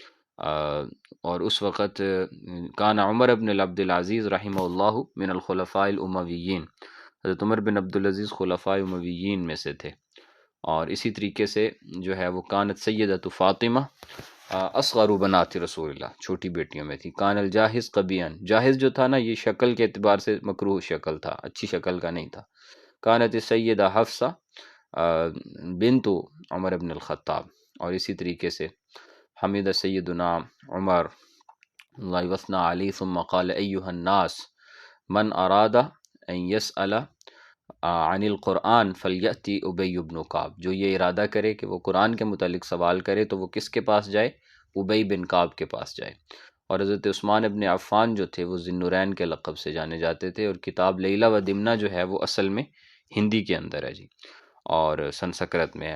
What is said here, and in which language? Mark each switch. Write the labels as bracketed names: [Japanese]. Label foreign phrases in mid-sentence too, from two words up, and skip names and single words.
[Urdu] اور اس وقت [Arabic] کان عمر بن عبد العزیز رحمہ اللہ من الخلفاء الامویین، [Urdu] حضرت عمر بن عبدالعزیز خلفاء امویین میں سے تھے۔ اور اسی طریقے سے جو ہے وہ [Arabic] کانت سیدۃ فاطمہ اصغر بنات رسول اللہ، [Urdu] چھوٹی بیٹیوں میں تھی۔ [Arabic] کان الجاہز قبیحاً، [Urdu] جاہز جو تھا نا یہ شکل کے اعتبار سے مکروہ شکل تھا، اچھی شکل کا نہیں تھا۔ [Arabic] کانت سیدہ حفصہ بنت عمر بن الخطاب، [Urdu] اور اسی طریقے سے [Arabic] حمید سیدنا عمر اللہ وثنى علی ثم قال ایہا الناس من اراد ان یسأل عن القرآن فلیأتی ابی بن کعب، [Urdu] جو یہ ارادہ کرے کہ وہ قرآن کے متعلق سوال کرے تو وہ کس کے پاس جائے؟ ابی بن کعب کے پاس جائے۔ اور حضرت عثمان ابن عفان جو تھے وہ ذی النورین کے لقب سے جانے جاتے تھے، اور کتاب لیلہ و دمنہ جو ہے وہ اصل میں ہندی کے اندر ہے جی، اور سنسکرت میں ہے۔